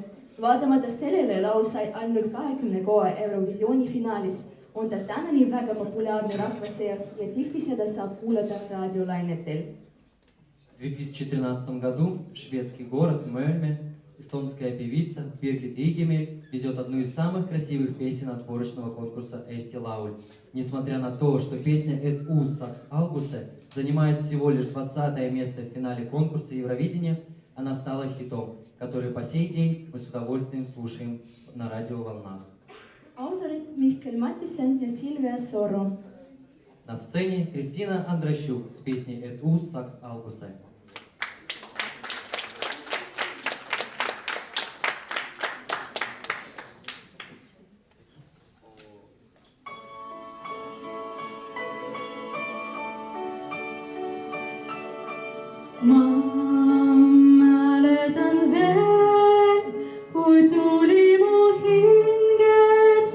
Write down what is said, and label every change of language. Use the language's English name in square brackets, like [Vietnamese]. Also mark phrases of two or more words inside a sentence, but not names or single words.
[Estonian] Vaatamata sellele laul sai ainult 20 koha Eurovisiooni finaalis, on ta tänani väga populaarne rahva seas ja tihti seda saab kuulata raadiolainetel. [Russian] В 2013 году шведский город Мельме эстонская певица Биргит Игемель везет одну из самых красивых песен отборочного конкурса «Eesti Laul». Несмотря на то, что песня «Et uus saaks alguse» занимает всего лишь 20 место в финале конкурса Евровидения, она стала хитом, который по сей день мы с удовольствием слушаем на радиоволнах. [Estonian] Autorid Mihkel Mattisen ja Silvia Soro. [Russian] На сцене Кристина Андращук с песней «Et uus saaks alguse». [Estonian] Ma mäletan veel, kui tuli mu hinget